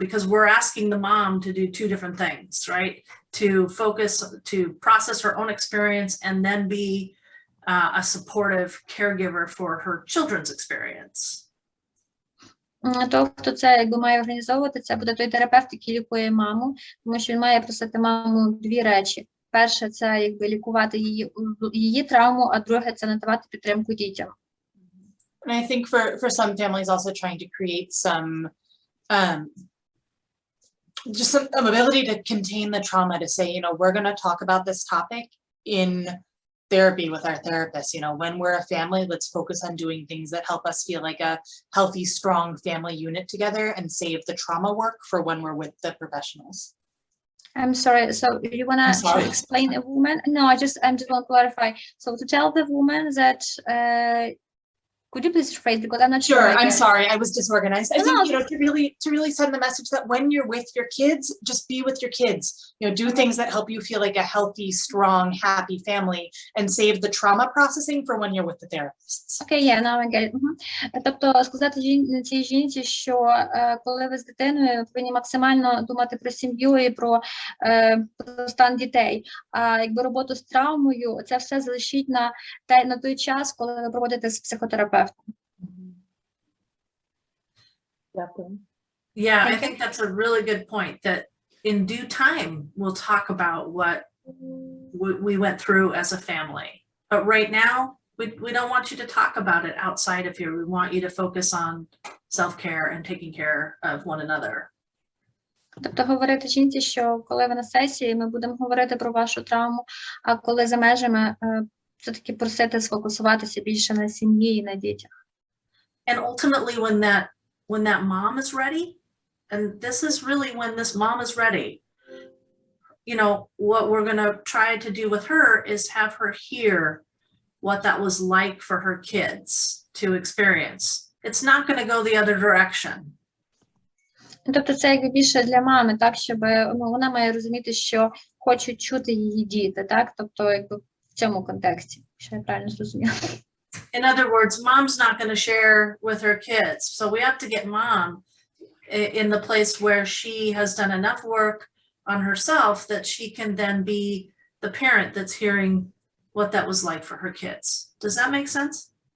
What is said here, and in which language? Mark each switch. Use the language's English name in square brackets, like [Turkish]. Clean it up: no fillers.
[English] Because we're asking the mom to do 2 different things, right? To focus, to process her own experience and then be a supportive caregiver for her children's experience. [Ukrainian] То, хто це якби має організовувати, це буде той терапевт, який лікує маму, тому що він має просити маму 2 речі. Перше, це якби лікувати її травму, а друге, це надавати підтримку дітям. [English] And I think for some families also trying to create some just some ability to contain the trauma, to say, you know, we're going to talk about this topic in therapy with our therapist. You know, when we're a family, let's focus on doing things that help us feel like a healthy, strong family unit together and save the trauma work for when we're with the professionals. I'm sorry, so you want to explain a woman? No, I just want to clarify. So to tell the woman that, could you please rephrase, because I'm not sure. Sure, I'm sorry, I was disorganized. I think, you know, to really send the message that when you're with your kids, just be with your kids. You know, do things that help you feel like a healthy, strong, happy family and save the trauma processing for when you're with the therapists. Okay, yeah, now I get it. [Ukrainian] Тобто сказати цій жінці, що коли ви з дитиною, повинні максимально думати про сім'ю і про стан дітей. А якби роботу з травмою, це все залишіть на той час, коли ви проводите з психотерапевтом. [English] Yeah, I think that's a really good point, that in due time, we'll talk about what we went through as a family. But right now, we don't want you to talk about it outside of here. We want you to focus on self-care and taking care of one another. [Ukrainian] Тобто говорити жінці, що коли ви на сесії, ми будемо говорити про вашу травму, а коли за межами, все-таки просити сфокусуватися більше на сім'ї і на дітях. [English] And ultimately, when that mom is ready, and this is really when this mom is ready, you know, what we're going to try to do with her is have her hear what that was like for her kids to experience. It's not going to go the other direction. [Ukrainian] Тобто це якби більше для мами, так, щоб вона має розуміти, що хочуть чути її діти, так, тобто якби в цьому контексті, що я правильно зрозуміла. [English] In other words, mom's not going to share with her kids. So we have to get mom in the place where she has done enough work on herself that she can then be the parent that's hearing what that was like for her kids. Does that make sense?